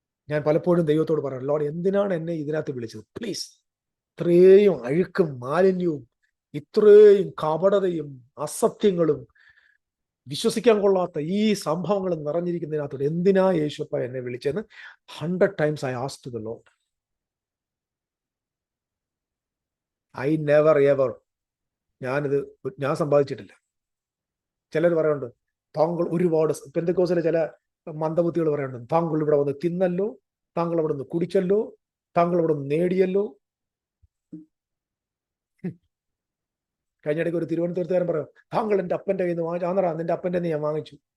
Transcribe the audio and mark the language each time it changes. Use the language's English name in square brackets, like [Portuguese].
[Malayalam] ഞാൻ പലപ്പോഴും ദൈവത്തോട് പറയാം, ലോർഡ്, എന്തിനാണ് എന്നെ ഇതിനകത്ത് വിളിച്ചത്? പ്ലീസ്. ഇത്രയും അഴുക്കും മാലിന്യവും ഇത്രയും കപടതയും അസത്യങ്ങളും വിശ്വസിക്കാൻ കൊള്ളാത്ത ഈ സംഭവങ്ങൾ നിറഞ്ഞിരിക്കുന്നതിനകത്തോട് എന്തിനാ യേശുപ്പ എന്നെ വിളിച്ചെന്ന് [English] 100 times I asked the Lord. I never ever [Malayalam] ഞാൻ സമ്പാദിച്ചിട്ടില്ല. ചിലർ പറയുന്നുണ്ട്, താങ്കൾ ഒരുപാട്, പെന്തക്കോസിലെ ചില മന്ദബുദ്ധികൾ പറയുന്നുണ്ട്, താങ്കൾ ഇവിടെ വന്ന് തിന്നല്ലോ, താങ്കൾ അവിടെ നിന്ന് കുടിച്ചല്ലോ, താങ്കൾ ഇവിടെ നിന്ന് നേടിയല്ലോ. കഴിഞ്ഞിടയ്ക്ക് ഒരു തിരുവനന്തപുരത്തുകാരൻ പറയാം, താങ്കൾ എൻ്റെ അപ്പൻ്റെ കയ്യിൽ നിന്ന് വാങ്ങിച്ചു. ആന്നറാ, നിന്റെ അപ്പൻ്റെ ഞാൻ വാങ്ങിച്ചു.